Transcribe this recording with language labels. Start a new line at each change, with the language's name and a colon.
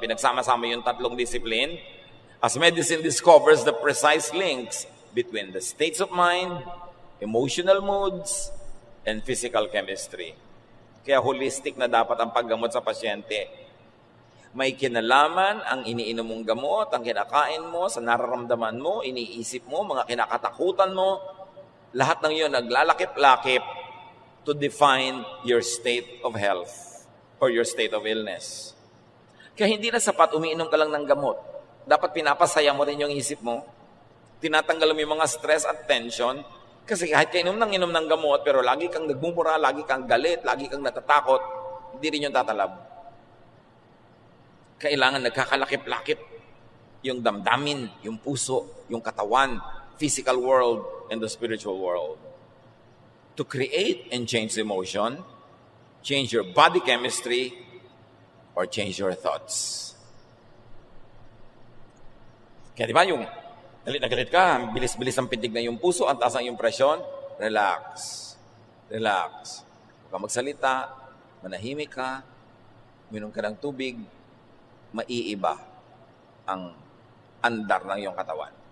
Filipino: Pinagsama-sama yung tatlong discipline
English: as medicine discovers the precise links between the states of mind, emotional moods, and physical chemistry.
Filipino: Kaya holistic na dapat ang paggamot sa pasyente. May kinalaman ang iniinom mong gamot, ang kinakain mo, sa nararamdaman mo, iniisip mo, mga kinakatakutan mo. Lahat ng iyon naglalakip-lakip
English: to define your state of health or your state of illness.
Filipino: Kaya hindi na sapat umiinom ka lang ng gamot. Dapat pinapasaya mo rin yung isip mo. Tinatanggal mo yung mga stress at tension. Kasi kahit ka inom ng gamot, pero lagi kang nagmumura, lagi kang galit, lagi kang natatakot, hindi rin yung tatalab. Kailangan nagkakalakip-lakip yung damdamin, yung puso, yung katawan,
English: physical world, and the spiritual world. To create and change emotion, change your body chemistry, or change your thoughts.
Filipino: Kaya di ba yung galit na galit ka, bilis-bilis ang pintig na yung puso, ang taas ang yung presyon, relax. Relax. Huwag ka magsalita, manahimik ka, uminom ka ng tubig, maiiba ang andar ng iyong katawan.